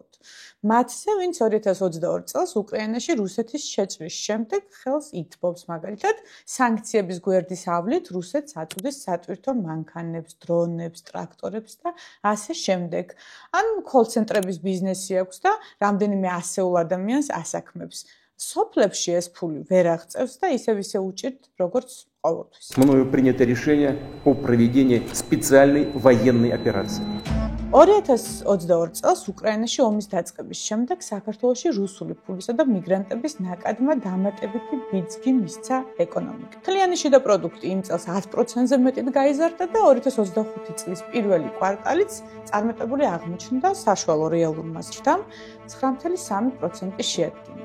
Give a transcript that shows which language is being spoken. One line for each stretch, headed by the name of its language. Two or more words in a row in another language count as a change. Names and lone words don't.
Georgian: მათზე, ვინც 2022 წელს უკრაინაში რუსეთის შეჭრის შემდეგ ხელს ითბობს, მაგალითად, სანქციების გვერდის ავლით რუსეთს აწვდის სატვირთო მანქანებს, დრონებს, ტრაქტორებს და ასე შემდეგ. ან კოლ-ცენტრების бизნესი აქვს და რამდენიმე ასეულ ადამიანს ასაქმებს. სოფლებში ეს ფული ვერ აღწევს და ისევ უჭირთ, როგორც ყოველთვის.
Russian: Мною принято решение о проведении специальной военной операции.
Georgian: 2022 წელს უკრაინაში ომის დაწყების შემდეგ საქართველოში რუსული ფულისა და მიგრანტების ნაკადმა დამატებითი ბიძგი მისცა ეკონომიკამ. მთლიანი შიდა პროდუქტი იმ წელს 10%-ზე მეტად გაიზარდა და 2025 წლის პირველი კვარტალიც წარმატებული აღმოჩნდა საშუალო რეალურმა ზრდამ 9.3% შეადგინა.